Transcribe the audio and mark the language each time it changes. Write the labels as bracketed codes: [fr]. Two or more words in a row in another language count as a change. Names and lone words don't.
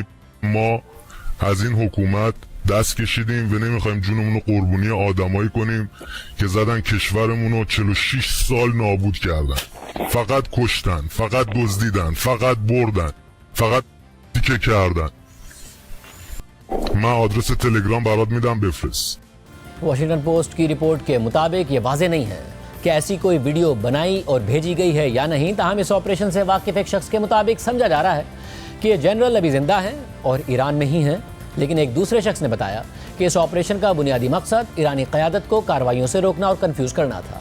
[fa] ما از این حکومت دست کشیدیم و نمیخوایم جونمون رو قربونی آدمایی کنیم که زدن کشورمون رو 46 سال نابود کردن. فقط کشتن، فقط دزدیدن، فقط بردن، فقط دیگه کردن. من آدرس تلگرام برات میدم بفرست. [ur] واشنگٹن پوسٹ کی رپورٹ کے مطابق یہ واضح نہیں ہے کہ ایسی کوئی ویڈیو بنائی اور بھیجی گئی ہے یا نہیں، تاہم اس آپریشن سے واقف ایک شخص کے مطابق سمجھا جا رہا ہے کہ یہ جنرل ابھی زندہ ہیں اور ایران میں ہی ہیں، لیکن ایک دوسرے شخص نے بتایا کہ اس آپریشن کا بنیادی مقصد ایرانی قیادت کو کارروائیوں سے روکنا اور کنفیوز کرنا تھا۔